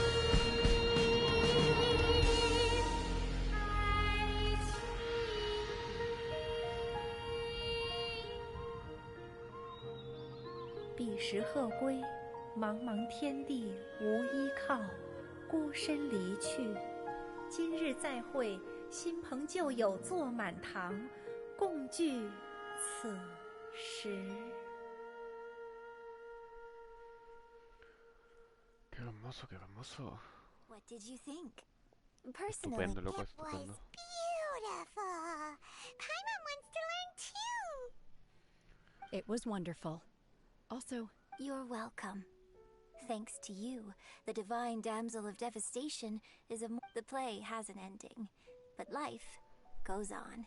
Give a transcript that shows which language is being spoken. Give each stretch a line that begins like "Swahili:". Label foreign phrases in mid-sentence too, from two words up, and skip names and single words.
Chinese: 彼时鹤归，茫茫天地无依靠，孤身离去。今日再会，新朋旧友坐满堂，共聚此时。
Spanish: Qué hermoso, qué hermoso.
English: What did you think? Personally, it was beautiful. Paimon wants to learn too. It was wonderful. Also, you're welcome. Thanks to you, the Divine Damsel of Devastation is the play has an ending, but life goes on.